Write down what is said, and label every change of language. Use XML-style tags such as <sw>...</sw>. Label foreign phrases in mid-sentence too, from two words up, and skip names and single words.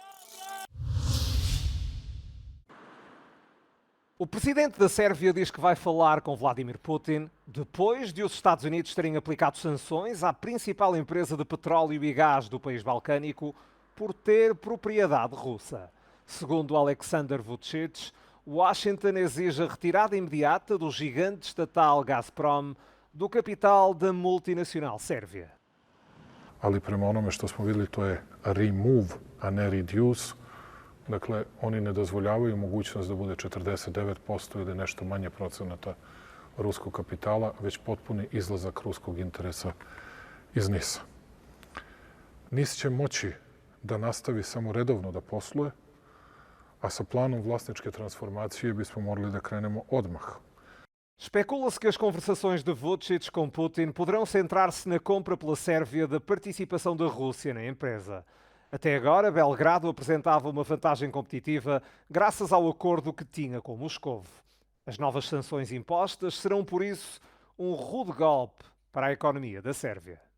<pt>O presidente da Sérvia diz que vai falar com Vladimir Putin depois de os Estados Unidos terem aplicado sanções à principal empresa de petróleo e gás do país balcânico por ter propriedade russa. Segundo Alexander Vučić, Washington exige a retirada imediata do gigante estatal Gazprom do capital da multinacional sérvia.</pt> <sr>Ali prema onome što smo vidjeli, to je remove, a ne reduce. Dakle, oni ne dozvoljavaju mogućnost da bude 49% ili nešto manje procenata ruskog kapitala, već potpuni izlazak ruskog interesa iz NIS-a. NIS će moći da nastavi samo redovno da posluje, a sa planom vlasničke transformacije bismo morali da krenemo odmah.</sr> <pt>Especula-se que as conversações de Vučić com Putin poderão centrar-se na compra pela Sérvia da participação da Rússia na empresa. Até agora, Belgrado apresentava uma vantagem competitiva graças ao acordo que tinha com Moscovo. As novas sanções impostas serão, por isso, um rude golpe para a economia da Sérvia.</pt>